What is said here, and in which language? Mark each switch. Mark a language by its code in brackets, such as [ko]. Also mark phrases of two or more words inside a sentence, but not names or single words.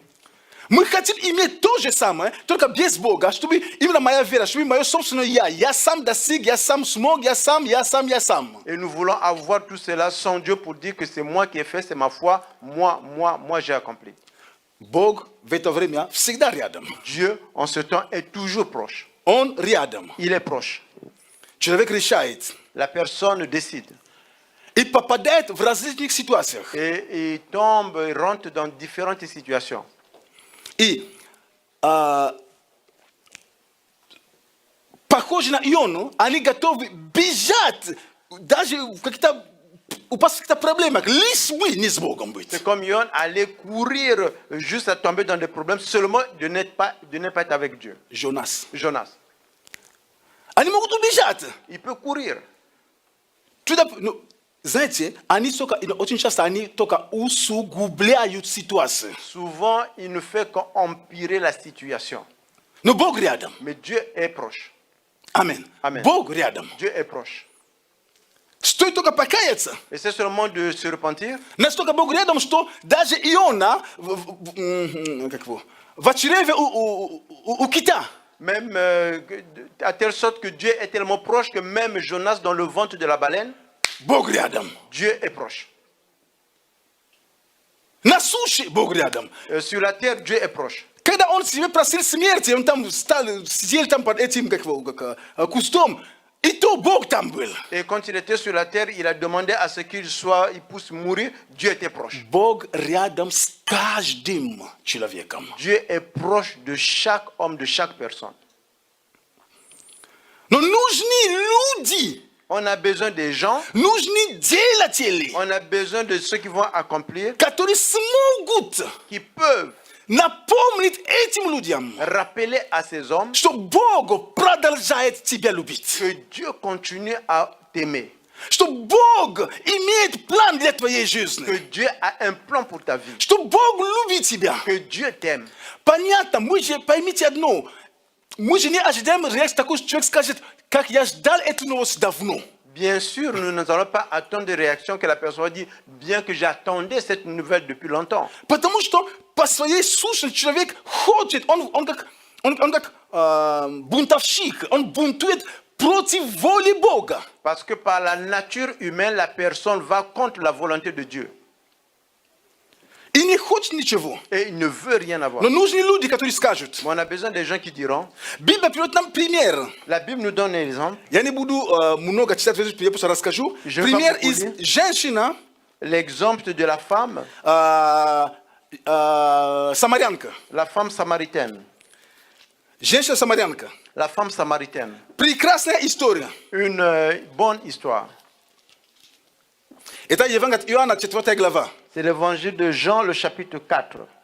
[ru] Мы хотим иметь то же самое, только без Бога, чтобы именно моя вера, чтобы мое собственное я сам достиг, я сам смог, я сам. [fr] Et nous voulons avoir tout cela sans Dieu pour dire que c'est moi qui ai fait, c'est ma foi, moi j'ai accompli. [ru] Бог в это время всегда рядом. [fr] Dieu, en ce temps, est toujours proche. [ru] Он рядом. [fr] Il est proche. [ru] Человек решает [fr] La personne décide. [ru] и попадает в различных ситуациях. [fr] Et il tombe, il rentre dans différentes situations. [ru] И похоже на Иону, они готовы бежать, даже как-то упасть в каких-то проблемах, лишь бы не с Богом быть. [fr] C'est comme Yon aller courir juste à tomber dans des problèmes seulement de ne pas être avec Dieu. Jonas. Jonas, [ru] Они могут убежать. [fr] il peut courir. [ru] Ну, знаете, они только, очень часто они только усугубляют ситуацию. [fr] Souvent, il ne fait qu'empirer la situation. [ru] Но Бог рядом. [fr] Mais Dieu est proche. [ru] Аминь. [fr] Amen. [ru] Бог рядом. [fr] Dieu est proche. [ru] Стоит только покаяться. [fr] Et c'est seulement de se repentir. [ru] Настолько Бог рядом, что даже Иона в чреве у кита. [fr] Même à telle sorte que Dieu est tellement proche que même Jonas dans le ventre de la baleine, [ru] Бог рядом. [fr] Dieu est proche. [ru] На суше Бог рядом. [fr] Sur la terre, Dieu est proche. [ru] Когда он себе просил смерти, он там сидел там под этим кустом, и то Бог там был. [fr] Et quand il était sur la terre, il a demandé à ce qu'il puisse mourir. Dieu était proche. [ru] Бог рядом с каждым человеком. [fr] Dieu est proche de chaque homme, de chaque personne. [ru] Но нужны люди, [fr] On a besoin des gens, [ru] нужны делатели, [fr] on a besoin de ceux qui vont accomplir, [ru] которые смогут [fr] qui peuvent [ru] напомнить этим людям, [fr] rappeler à ces hommes [ru] что Бог продолжает тебя любить. [fr] que Dieu continue à t'aimer. [ru] Что Бог имеет план для твоей жизни. [fr] Que Dieu a un plan pour ta vie. [ru] Что Бог любит тебя. [fr] Que Dieu t'aime. [ru] Понятно, поймите одно. Мы же не ожидаем реакции такой, что человек скажет, как я ждал эту новость давно. [fr] Bien sûr, nous n'allons pas attendre des réactions que la personne va dire, bien que j'attendais cette nouvelle depuis longtemps. [ru] Потому что по своей сущности человек хочет, он как бунтовщик, он бунтует против воли Бога. [fr] Parce que par la nature humaine, la personne va contre la volonté de Dieu. [ru] И не хочет ничего. [fr] Et il ne veut rien avoir. [ru] Но нужны люди, которые скажут. [fr] Mais on a besoin des gens qui diront, [ru] Библия приводит нам пример. [fr] la Bible nous donne un exemple, [ru] Я не буду много читать, я просто расскажу. [fr] Je vais [ru] Пример [fr] pas beaucoup [ru] из [fr] lire. [ru] женщина, [fr] l'exemple de la femme [ru] самарянка. [fr] samaritaine. [ru] Женщина-самарянка. [fr] La femme samaritaine. [ru] Прекрасная история. [fr] Une bonne histoire. [ru] Это Евангелие от Иоанна, 4 глава. [fr] C'est l'évangile de Jean, le chapitre 4.